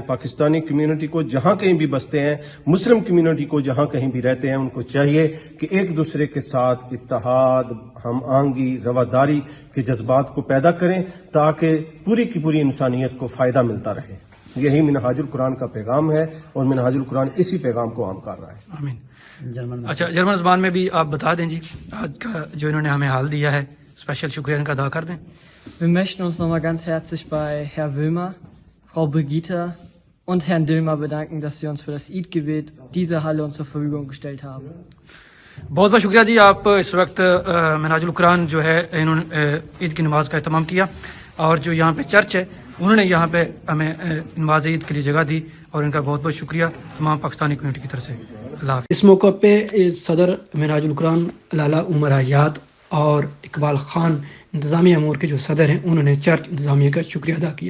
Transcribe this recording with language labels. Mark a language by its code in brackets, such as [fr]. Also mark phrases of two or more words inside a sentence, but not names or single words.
[ur] پاکستانی کمیونٹی کو جہاں کہیں بھی بستے ہیں، مسلم کمیونٹی کو جہاں کہیں بھی رہتے ہیں، ان کو چاہیے کہ ایک دوسرے کے ساتھ اتحاد، ہم آہنگی، رواداری کے جذبات کو پیدا کریں تاکہ پوری کی پوری انسانیت کو فائدہ ملتا رہے. یہی منہاج القرآن کا پیغام ہے اور منہاج القرآن اسی پیغام کو عام کر رہا ہے. آمین. اچھا جرمن زبان میں بھی آپ بتا دیں جی آج کا جو انہوں نے ہمیں حال دیا ہے، اسپیشل شکریہ ان کا ادا کر دیں. [de] Wir möchten uns nochmal ganz herzlich bei Herr Wilmer, Frau Brigitte und Herrn Dilmer bedanken, dass sie uns für das Eid-Gebet diese Halle uns zur Verfügung gestellt haben. [ur] بہت بہت شکریہ جی. آپ اس وقت منہاج القرآن جو ہے انہوں نے عید کی نماز کا اہتمام کیا، اور جو یہاں پہ چرچ ہے انہوں نے یہاں پہ ہمیں نماز عید کے لیے جگہ دی، اور ان کا بہت بہت شکریہ تمام پاکستانی کمیونٹی کی طرف سے. اللہ حافظ. اس موقع پہ صدر منہاج القرآن لالا عمر حیات اور اقبال خان انتظامی امور کے جو صدر ہیں انہوں نے چرچ انتظامیہ کا شکریہ ادا کیا.